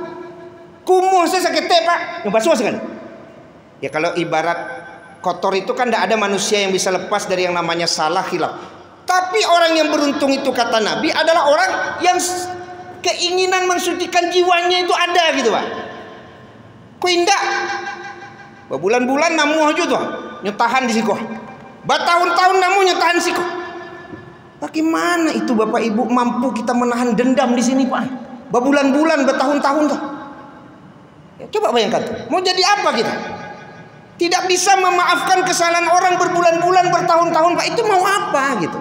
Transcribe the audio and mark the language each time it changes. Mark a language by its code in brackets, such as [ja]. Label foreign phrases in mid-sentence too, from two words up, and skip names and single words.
[id] Kumuh saya sakit Pak, ngebasuh sekali. Ya kalau ibarat kotor itu kan tidak ada manusia yang bisa lepas dari yang namanya salah khilaf. Tapi orang yang beruntung itu kata Nabi adalah orang yang keinginan mensucikan jiwanya itu ada gitu Pak. Kok indah? [min] Berbulan-bulan namu aja tuh nyetahan di siko. Bertahun-tahun namu nyetahan siko. [id] Bagaimana itu Bapak Ibu mampu kita menahan dendam di sini Pak? Berbulan-bulan, bertahun-tahun tuh. Ya, coba bayangkan tuh. Mau jadi apa kita? Tidak bisa memaafkan kesalahan orang berbulan-bulan, bertahun-tahun Pak. Itu mau apa gitu?